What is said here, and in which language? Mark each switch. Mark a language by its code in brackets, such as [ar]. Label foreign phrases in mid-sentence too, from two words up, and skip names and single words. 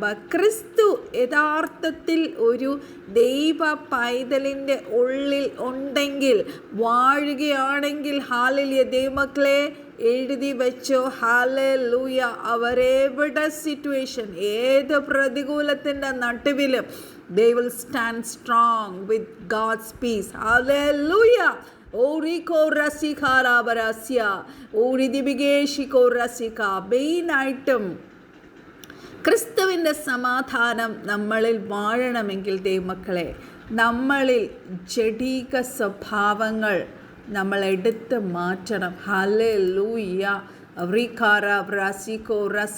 [ml] ക്രിസ്തു യഥാർത്ഥത്തിൽ ഒരു ദൈവ പൈതലിൻ്റെ ഉള്ളിൽ ഉണ്ടെങ്കിൽ, വാഴുകയാണെങ്കിൽ, ഹല്ലേലൂയ ദൈവമക്കളെ എഴുതി വെച്ചോ. ഹല്ലേലൂയ. അവരെവിടെ സിറ്റുവേഷൻ, ഏത് പ്രതികൂലത്തിൻ്റെ നടുവിലും [en] they will stand strong with God's peace. [ml] Hallelujah. Oriko rasika rabarasya oridibigeshiko rasika. മെയിനായിട്ടും ക്രിസ്തുവിൻ്റെ സമാധാനം നമ്മളിൽ വാഴണമെങ്കിൽ ദൈവമക്കളെ, നമ്മളിൽ ജഡിക സ്വഭാവങ്ങൾ നമ്മൾ എടുത്ത് മാറ്റണം. ഹല്ലേലൂയ. റിഖാര റാസിക്കോ റസി.